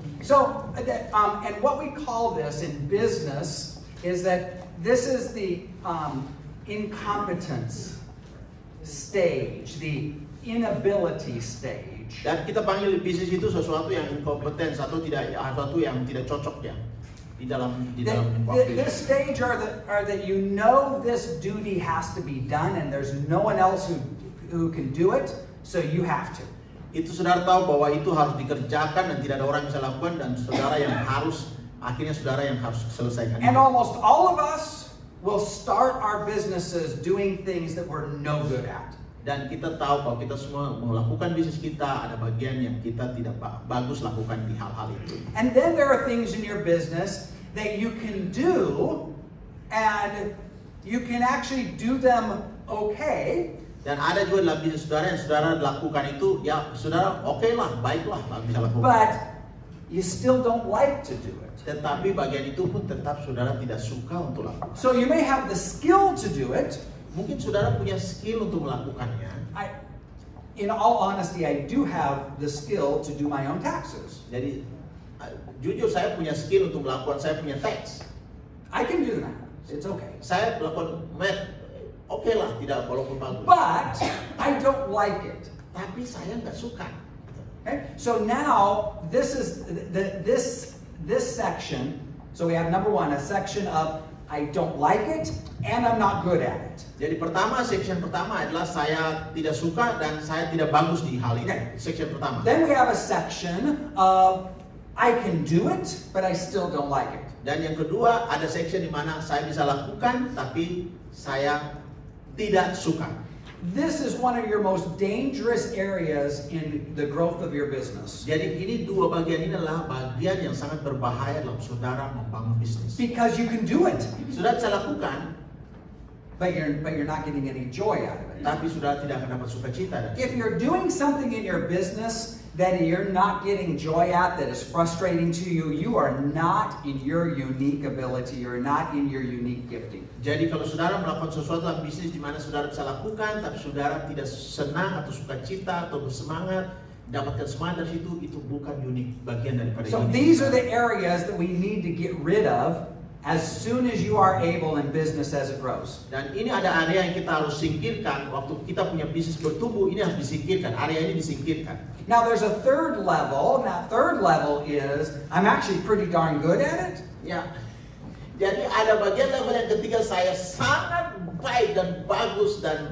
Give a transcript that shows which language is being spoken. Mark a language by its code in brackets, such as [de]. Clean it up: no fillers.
[en] So, and what we call this in business is that this is the incompetence stage, the inability stage. [id] Dan kita panggil bisnis itu sesuatu yang inkompeten, sesuatu yang tidak cocok ya di dalam waktu itu. [en] This stage are that you know this duty has to be done and there's no one else who can do it, so you have to. [id] Itu saudara tahu bahwa itu harus dikerjakan dan tidak ada orang yang bisa lakukan, dan saudara yang harus selesaikan. [en] And almost all of us will start our businesses doing things that we're no good at. [id] Dan kita tahu bahwa kita semua melakukan bisnis kita, ada bagian yang kita tidak bagus lakukan di hal-hal itu. [en] And then there are things in your business that you can do, and you can actually do them okay. [id] Dan ada juga dalam bisnis saudara yang saudara lakukan itu, ya saudara oke lah, baiklah bisa lakukan. [en] But you still don't like to do it. [id] Tetapi bagian itu pun tetap saudara tidak suka untuk lakukan. [en] So you may have the skill to do it. [id] Mungkin saudara punya skill untuk melakukannya. [en] In all honesty, I do have the skill to do my own taxes. [id] Jadi jujur saya punya skill untuk melakukan, saya punya tax. [en] I can do that. It's okay. [id] Saya melakukan math, oke lah, tidak walaupun bagus. [en] But I don't like it. [id] Tapi saya nggak suka. [en] Okay? So now this is this section. So we have number one, a section of I don't like it and I'm not good at it. [id] Jadi section pertama adalah saya tidak suka dan saya tidak bagus di hal ini. [en] Okay. [id] Section pertama. [en] Then we have a section of I can do it, but I still don't like it. [id] Dan yang kedua ada section di mana saya bisa lakukan tapi saya tidak suka. [en] This is one of your most dangerous areas in the growth of your business. [id] Jadi ini dua bagian ini adalah bagian yang sangat berbahaya dalam saudara membangun bisnis. [en] Because you can do it, [id] Saudara bisa lakukan, [en] but you're not getting any joy out of it. [id] tapi saudara tidak akan dapat sukacita. [en] If you're doing something in your business that you're not getting joy at, that is frustrating to you, you are not in your unique ability, you're not in your unique gifting. [id] Jadi kalau saudara melakukan sesuatu dalam bisnis di mana saudara bisa lakukan, tapi saudara tidak senang atau sukacita atau bersemangat, dapatkan semangat dari situ, itu bukan unik bagian daripada [en] So [id] unik. [en] these are the areas that we need to get rid of as soon as you are able in business as it grows. [id] Dan ini ada area yang kita harus singkirkan waktu kita punya bisnis bertumbuh, ini harus disingkirkan, area ini disingkirkan. [en] Now there's a third level, and that third level is, I'm actually pretty darn good at it. [id] Ya. Jadi ada bagian level yang ketiga, saya sangat baik dan bagus dan